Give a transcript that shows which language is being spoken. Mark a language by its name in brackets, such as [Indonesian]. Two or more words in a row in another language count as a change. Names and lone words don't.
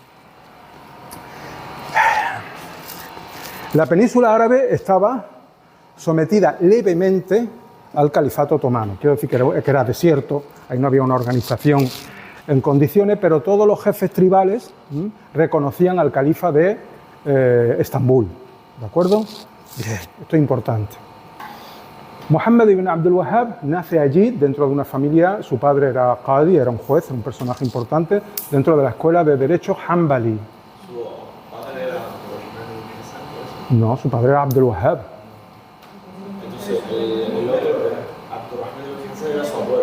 [Spanish] La península árabe estaba sometida levemente al califato otomano. Quiero decir que era desierto, ahí no había una organización en condiciones, pero todos los jefes tribales reconocían al califa de Estambul. ¿De acuerdo? Bien, esto es importante. Muhammad ibn Abdul Wahhab nace allí, dentro de una familia. Su padre era Qadi, era un juez, un personaje importante, dentro de la escuela de derecho Hanbali. ¿Su padre era Abdurrahman ibn Hasan? No, su padre era Abdul Wahhab. Entonces, el otro, Abdurrahman ibn Hasan, era su abuelo.